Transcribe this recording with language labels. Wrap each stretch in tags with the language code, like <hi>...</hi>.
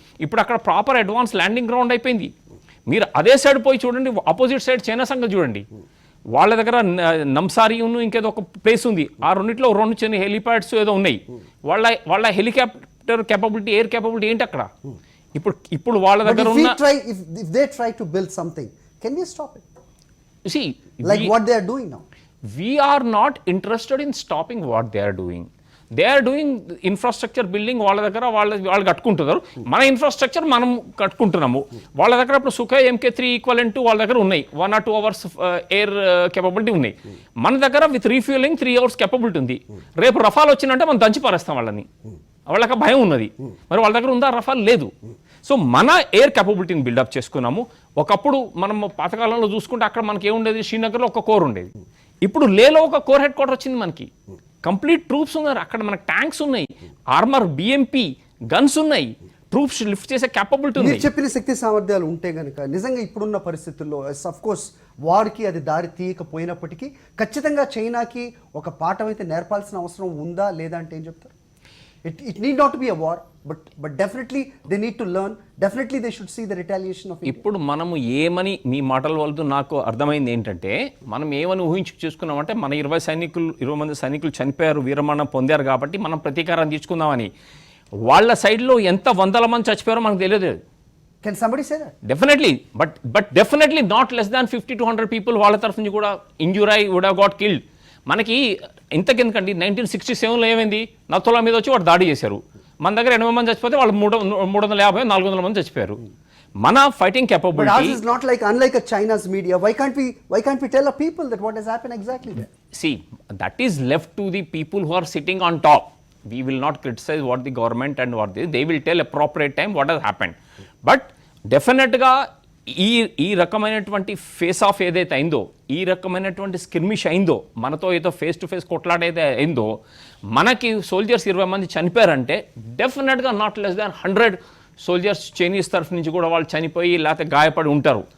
<te>ఇప్పుడు అక్కడ proper advance landing ground అయిపోయింది. మీరు అదే సైడ్ పోయి చూడండి, ఆపోజిట్ సైడ్ చైనా సంగతి చూడండి. వాళ్ళ దగ్గర నంసారి ఇంకేదో ఒక ప్లేస్ ఉంది. ఆ రెండిట్లో 2 చిన్న హెలిప్యాడ్స్ ఏదో ఉన్నాయి. వాళ్ళ హెలికాప్టర్ కేపబిలిటీ, ఎయిర్ కేపబిలిటీ ఏంటి అక్కడ? ఇప్పుడు వాళ్ళ దగ్గర ఉన్న</te> <en>we are not interested in stopping what they are doing. They are doing infrastructure building.</en> <te>వాళ్ళ దగ్గర వాళ్ళు కట్టుకుంటున్నారు. మన ఇన్ఫ్రాస్ట్రక్చర్ మనం కట్టుకుంటున్నాము. వాళ్ళ దగ్గర ఇప్పుడు సుఖాయ్ MK3 ఈక్వలెంట్ వాళ్ళ దగ్గర ఉన్నాయి.</te> <en>1 or 2 hours</en> <te>ఎయిర్ కేపబిలిటీ ఉన్నాయి. మన దగ్గర విత్ రీఫ్యూలింగ్ 3 hours కేపబిలిటీ ఉంది. రేపు రఫాల్ వచ్చిందంటే మనం దంచి పారేస్తాం వాళ్ళని. వాళ్ళకి భయం ఉన్నది. మరి వాళ్ళ దగ్గర ఉందా? రఫాల్ లేదు. సో మన ఎయిర్ కేపబిలిటీని బిల్డప్ చేసుకున్నాము. ఒకప్పుడు మనం పాతకాలంలో చూసుకుంటే అక్కడ మనకి ఏముండేది? శ్రీనగర్లో ఒక కోర్ ఉండేది. ఇప్పుడు లేలో ఒక కోర్ హెడ్ క్వార్టర్ వచ్చింది. మనకి కంప్లీట్ ట్రూప్స్ ఉన్నారు అక్కడ. మనకి ట్యాంక్స్ ఉన్నాయి, ఆర్మర్, BMP గన్స్ ఉన్నాయి, ట్రూప్స్ లిఫ్ట్ చేసే కేపబిలిటీ ఉంది. చెప్పిన శక్తి సామర్థ్యాలు ఉంటే కనుక నిజంగా ఇప్పుడున్న పరిస్థితుల్లో అఫ్ కోర్స్ వార్కి అది దారి తీయకపోయినప్పటికీ ఖచ్చితంగా చైనాకి ఒక పాఠం అయితే నేర్పాల్సిన అవసరం ఉందా లేదా అంటే ఏం చెప్తారు?</te> <en>It need not be a war, but definitely they need to learn. Definitely they should see the retaliation of India.</en> <te>ఇప్పుడు మనము ఏమని మీ మాటల వల్ల నాకు అర్థమైంది ఏంటంటే, మనం ఏమని చేసుకున్నామంటే మన 20 మంది సైనికులు చనిపోయారు, వీరమరణం పొందారు కాబట్టి మనం ప్రతీకారం తీసుకుందామని. వాళ్ళ సైడ్లో ఎంత వందల మంది చచ్చిపోయారో మనకు తెలియదు.</te> <en>Can somebody say that? Definitely, but definitely not less than 50 to 100 people</en> <te>వాళ్ళ తరఫు నుంచి కూడా ఇంజూర్ అయి</te> <en>would have got killed.</en> <te>మనకి ఇంతకెందుకండి 1967లో ఏమైంది, నత్తుల మీద వచ్చి వాడు దాడి చేశారు. మన దగ్గర 80 మంది చచ్చిపోతే వాళ్ళు 350 400 మంది చచ్చిపోయారు. మన fighting</te> <en>But ours</en> <te>capability,</te> <en>is not like unlike a China's media. Why can't we tell the people that what has happened exactly there? see, that is left to the people who are sitting on top. We will not criticize what the government and what they will tell appropriate time what has happened.</en> <te>But డెఫినెట్గా ఈ రకమైనటువంటి face of ఏదైతే అయిందో, ఈ రకమైనటువంటి స్కిర్మిష్ అయిందో, మనతో ఏదో ఫేస్ టు ఫేస్ కొట్లాడైతే అయిందో, మనకి సోల్జర్స్ 20 మంది చనిపోయారంటే డెఫినెట్గా</te> <en>not less than</en> <te>100 soldiers Chinese తరఫు నుంచి కూడా వాళ్ళు చనిపోయి లేకపోతే గాయపడి ఉంటారు.</te>